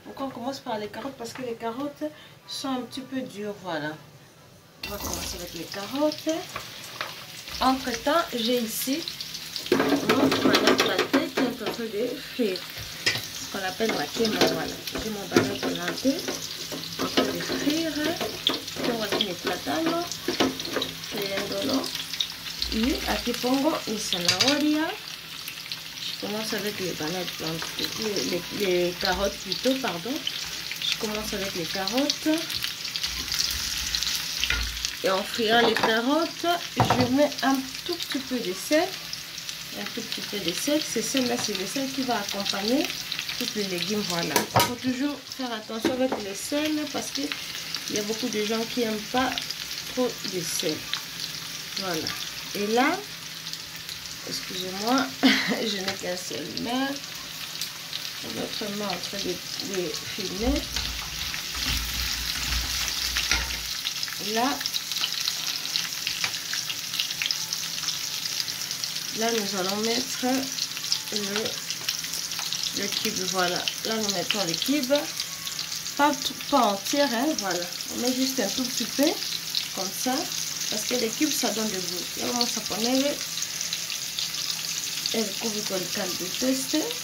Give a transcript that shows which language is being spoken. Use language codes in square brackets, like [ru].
[fr] Pourquoi on commence par les carottes? Parce que les carottes sont un petit peu dures, voilà. On va commencer avec les carottes. Entre temps, j'ai ici mon banane plantée qui est en train de frire. Ce qu'on appelle ma quema, voilà. J'ai mon banane plantée en train de frire. [es] Tengo aquí mi plátano, friéndolo. Y aquí pongo mi zanahoria. [fr] Je commence avec les bananes plantées, les carottes plutôt, pardon. Je commence avec les carottes. Et en friant les carottes, je mets un tout petit peu de sel. Un tout petit peu de sel. Ce sel-là, c'est le sel qui va accompagner tous les légumes, voilà. Il faut toujours faire attention avec le sel parce qu'il y a beaucoup de gens qui n'aiment pas trop de sel. Voilà. Et là, excusez-moi, je n'ai qu'un seul main. Notre main en train de filmer. Là, nous allons mettre le cube, voilà. Là, nous mettons le cube. Pas entière, hein, voilà. On met juste un tout petit peu, comme ça. Parce que les cubes, ça donne du goût. [es] Là, vamos a poner el cubo con caldo de teste.